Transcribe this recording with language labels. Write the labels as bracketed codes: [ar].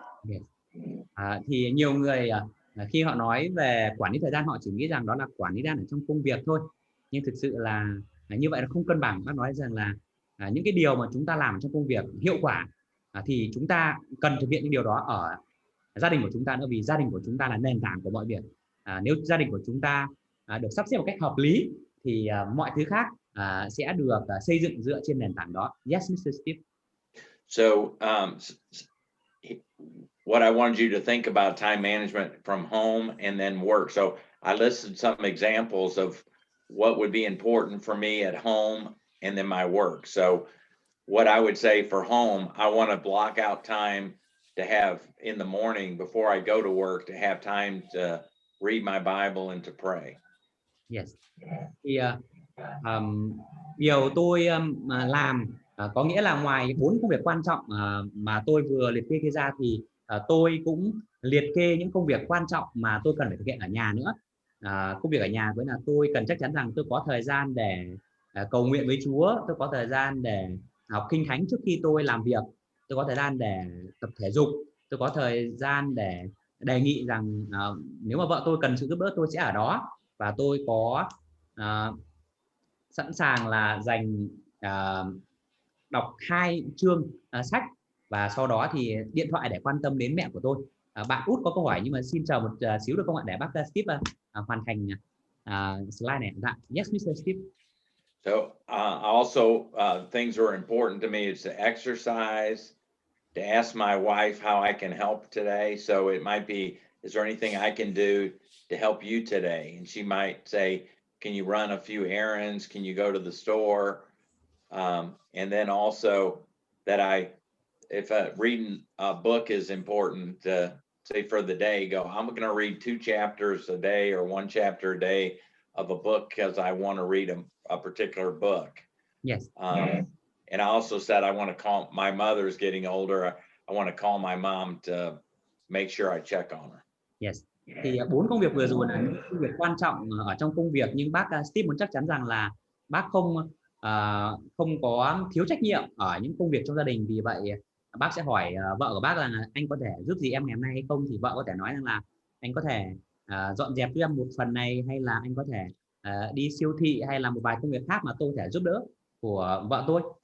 [en] Yes. [vi] Thì nhiều người khi họ nói về quản lý thời gian, họ chỉ nghĩ rằng đó là quản lý thời gian ở trong công việc thôi, nhưng thực sự là như vậy là không cân bằng. Bác nói rằng là những cái điều mà chúng ta làm trong công việc hiệu quả thì chúng ta cần thực hiện những điều đó ở gia đình của chúng ta nữa, vì gia đình của chúng ta là nền tảng của mọi việc. Nếu gia đình của chúng ta được sắp xếp một cách hợp lý thì mọi thứ khác sẽ được xây dựng dựa trên nền tảng đó. [en] Yes, Mr. Steve. So what I wanted you to think about time management from home and then work. So I listed some examples of what would be important for me at home and then my work. So what I would say for home, I want to block out time to have in the morning before I go to work, to have time to read my Bible and to pray. Yes. [vi] Thì điều tôi làm có nghĩa là ngoài 4 công việc quan trọng mà tôi vừa liệt kê ra thì tôi cũng liệt kê những công việc quan trọng mà tôi cần phải thực hiện ở nhà nữa. Công việc ở nhà với là tôi cần chắc chắn rằng tôi có thời gian để cầu nguyện với Chúa, tôi có thời gian để học kinh thánh trước khi tôi làm việc, tôi có thời gian để tập thể dục, tôi có thời gian để đề nghị rằng nếu mà vợ tôi cần sự giúp đỡ tôi sẽ ở đó, và tôi có sẵn sàng là dành đọc 2 chương sách, và sau đó thì điện thoại để quan tâm đến mẹ của tôi. Bạn Út có câu hỏi nhưng mà xin chờ một xíu được không ạ, để bác Steve hoàn thành slide này. [en] Yes, Mr. Steve. So also things are important to me is to exercise, to ask my wife how I can help today. So it might be, is there anything I can do to help you today? And she might say, can you run a few errands? Can you go to the store? And then also that if reading a book is important, say for the day, I'm going to read 2 chapters a day or 1 chapter a day of a book because I want to read a particular book. Yes. And I also said I want to call, my mother's getting older, I want to call my mom to make sure I check on her. Yes. [vi] Thì 4 công việc vừa rồi là những công việc quan trọng ở trong công việc, nhưng bác Steve muốn chắc chắn rằng là bác không có thiếu trách nhiệm ở những công việc trong gia đình. Vì vậy bác sẽ hỏi vợ của bác là anh có thể giúp gì em ngày hôm nay hay không, thì vợ có thể nói rằng là anh có thể dọn dẹp cho em một phần này, hay là anh có thể đi siêu thị, hay là một vài công việc khác mà tôi có thể giúp đỡ của vợ tôi.